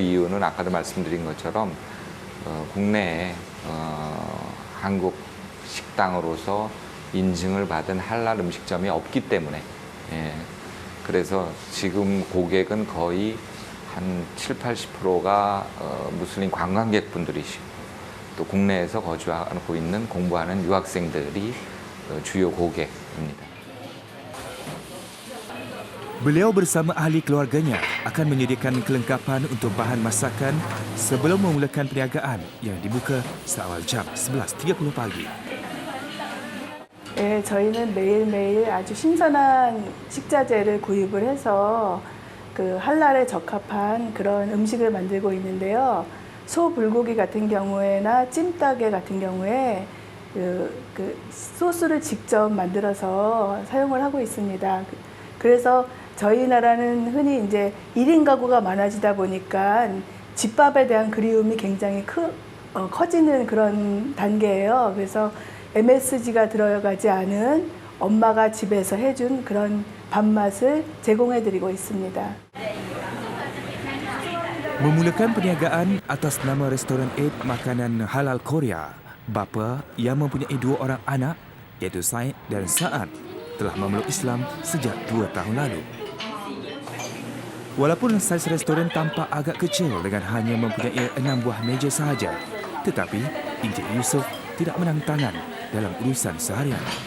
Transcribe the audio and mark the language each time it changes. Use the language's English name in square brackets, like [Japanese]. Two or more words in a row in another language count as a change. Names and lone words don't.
[Korean] 이유는 아까도 말씀드린 것처럼 국내에 한국 식당으로서 인증을 받은 할랄 음식점이 없기 때문에 그래서 지금 고객은 거의 한 70~80%가 무슬림 관광객분들이시고 또 국내에서 거주하고 있는 공부하는 유학생들이 주요 고객입니다. [Malay] Beliau bersama ahli keluarganya akan menyediakan kelengkapan untuk bahan masakan sebelum memulakan perniagaan yang dibuka seawal jam 11.30 pagi. [Korean] 예, 저희는 매일매일 아주 신선한 식자재를 구입을 해서 그 할랄에 적합한 그런 음식을 만들고 있는데요. 소 불고기 같은 경우에나 찜닭에 같은 경우에 그 소스를 직접 만들어서 사용을 하고 있습니다. 그래서 저희 나라는 흔히 이제 1인 가구가 많아지다 보니까 집밥에 대한 그리움이 굉장히 커지는 그런 단계예요. 그래서 MSG가 들어가지 않은 엄마가 집에서 해준 그런 밥맛을 제공해드리고 있습니다. [Malay] Memulakan perniagaan atas nama Restoran 8 Makanan Halal Korea, bapa yang mempunyai 2 orang anak iaitu Said dan Sa'ad telah memeluk Islam sejak 2 tahun lalu. Walaupun saiz restoran tampak agak kecil dengan hanya mempunyai 6 buah meja sahaja, tetapi Encik Yusof tidak menang tangan dalam urusan seharian.